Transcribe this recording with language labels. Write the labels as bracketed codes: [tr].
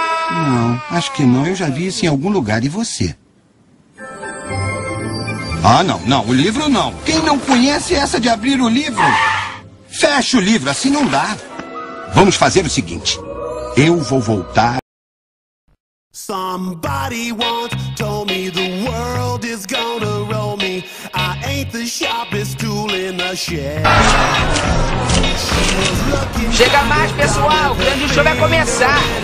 [pt] Não, acho que não. Eu já vi isso em algum lugar. E você? Não. O livro não. Quem não conhece essa de abrir o livro? Fecha o livro, assim não dá. Vamos fazer o seguinte. Eu vou voltar. [en] Somebody once told me the world is gonna roll me. I ain't the sharpest tool in the shed. [pt] Chega mais, pessoal, o grande show vai começar.